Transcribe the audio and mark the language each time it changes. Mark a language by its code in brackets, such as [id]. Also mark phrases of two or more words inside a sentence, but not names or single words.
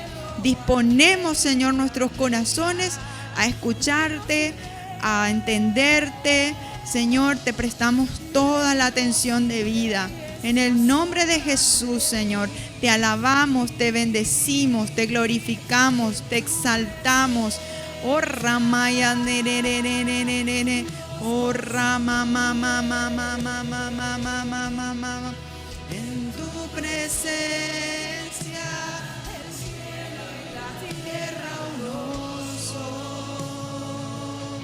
[es] Disponemos, Señor, nuestros corazones a escucharte, a entenderte. Señor, te prestamos toda la atención debida. En el nombre de Jesús, Señor, te alabamos, te bendecimos, te glorificamos, te exaltamos. Oh, Ramaya, nerererererere. Oh, Rama, mama, mama, mama, mama, mama, mama. En tu presencia, el cielo y la tierra uno son.